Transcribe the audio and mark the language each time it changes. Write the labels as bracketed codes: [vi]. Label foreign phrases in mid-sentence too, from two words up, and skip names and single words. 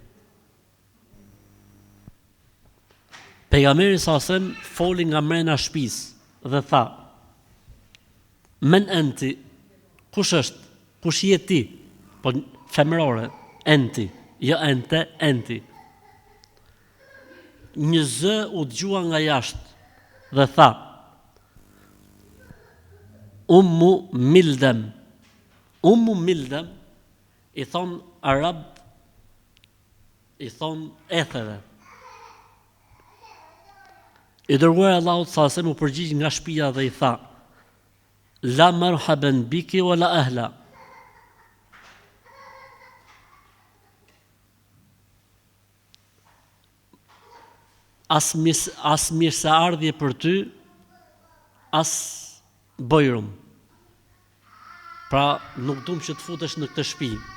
[sq] Pejgamberi [ar] صلى الله عليه وسلم [sq] foli nga mrena shtëpisë dhe tha: [ar] "من أنت, [sq] kush është? Kush je ti?" Po femërore, enti, jo ente, enti. Një zë u dëgjua nga jashtë dhe tha: Ummu Mildem. Ummu Mildem i thon arab, i thon etheve. I dërguari Allahut [ar] صلى الله عليه وسلم [sq] u përgjigj nga shtëpia dhe i tha: [ar] لا مرحبا بك ولا أهلا. [sq] As mirë se ardhje për ty, as bojrum. Pra nuk dum që të futesh në këtë shtëpi.